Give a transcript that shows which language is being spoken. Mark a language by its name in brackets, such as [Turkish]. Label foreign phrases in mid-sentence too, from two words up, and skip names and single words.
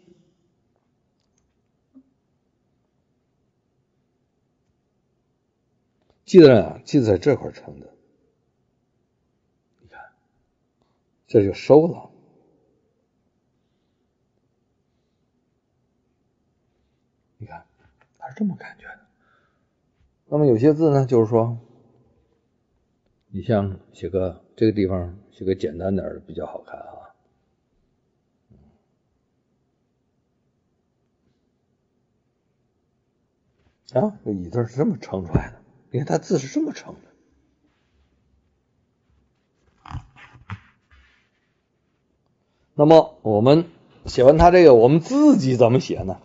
[Chinese] 記得在這塊撐的，你看，這就收了。你看，它是這麼感覺的。那麼有些字呢，就是說，你像寫個這個地方寫個簡單點的比較好看啊。啊，這乙字是這麼撐出來的。你看它字是這麼撐的。那麼我們寫完它這個，我們自己怎麼寫呢？